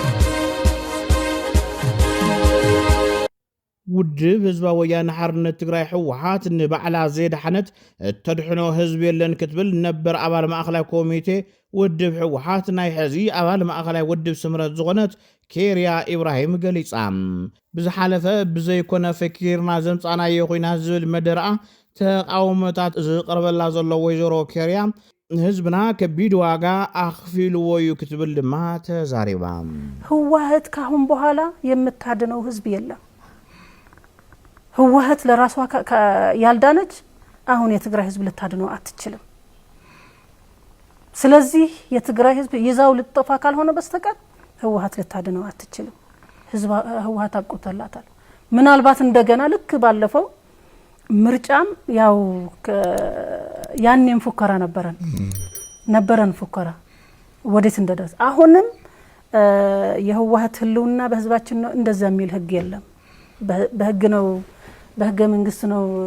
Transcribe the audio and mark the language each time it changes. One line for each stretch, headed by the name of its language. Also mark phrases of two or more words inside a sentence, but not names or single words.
Tigrinya: ውድብ ህዝባዊ ወያነ ሓርነት ትግራይ ህወሓት ንባዕላ ዘድሓነት ተድሕኖ ህዝቢ የለን ክትብል ነበር ኣባል ማእኸላይ ኮሚቴ ውድብ ህወሓት ናይ ሕዚ ኣባል ማእኸላይ ውድብ ስምረት ዝኾነት ኬርያ ኢብራሂም ገሊጻ ብዝሓለፈ ብዘይኮነ ፈኪርና ዘምፃናዮ ኮይና ዝብል መደረኣ ተቃውሞታት ዝቀርበላ ዘሎ ወይዘሮ ኬርያ ህዝብና ከቢድ ዋጋ አኽፊልዎ እዩ ክትብል ድማ ተዛሪባ
Amharic: ህወሓት ካሁን በኋላ የምታድነው ህዝብ የለም ህወሓት ለራሷ ያልዳነች አሁን የትግራይ ህዝብ ልታድነው አትችልም ስለዚህ የትግራይ ህዝብ ይዛው ልትጠፋ ካልሆነ በስተቀር ህወሓት ልታድነው አትችልም ህዝብ ህወሓት አብቆታላታል ምናልባት እንደገና ልክ ባለፈው ምርጫም ያው ያኔም ፉከራ ነበረን ፉከራ ወዴት እንደደረሰ አሁንም የህወሓት ህልውና በህዝባችን ነው እንደዛ የሚል ህግ የለም በህግ ነው በህገ መንግስት ነው